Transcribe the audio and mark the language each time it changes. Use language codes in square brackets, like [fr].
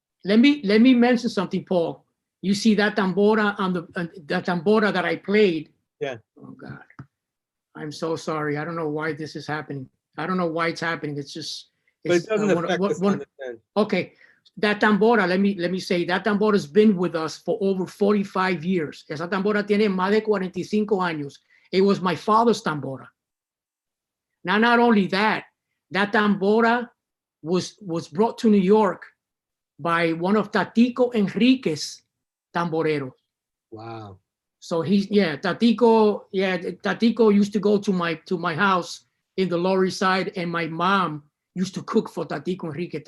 [en] Let me mention something, Paul. You see that tambora on the tambora that I played. Yeah. Oh God, I'm so sorry. I don't know why this is happening. I don't know why it's happening. It's just. But it doesn't affect us. Okay, that tambora. Let me say that tambora has been with us for over 45 years. [es] Esa tambora tiene más de 45 años. [en] It was my father's tambora. Now, not only that tambora was brought to New York by one of Tatico Enrique's tamboreros. Wow. So Tatico used to go to my house in the Lower East Side, and my mom used to cook for Tatico Enrique.